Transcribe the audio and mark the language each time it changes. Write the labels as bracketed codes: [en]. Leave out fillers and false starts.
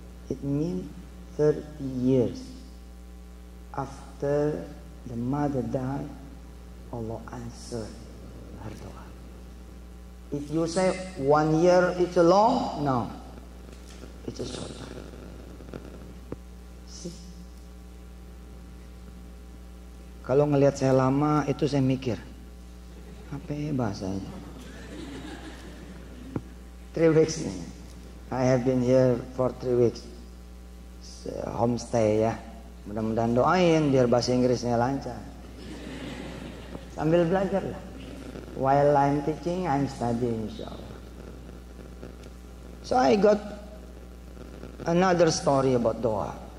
[en] It means 30 years after the mother died, Allah answered her doa. If you say 1 year it's a long, no, it's a short time. See? [id] Kalau ngelihat saya lama, itu saya mikir, apa ya bahasanya? [en] 3 weeks nih. I have been here for 3 weeks. [id] Homestay ya. Mudah-mudahan doain biar bahasa Inggrisnya lancar. Sambil belajar lah. [en] While I'm teaching, I'm studying insyaAllah. So I got another story about doa.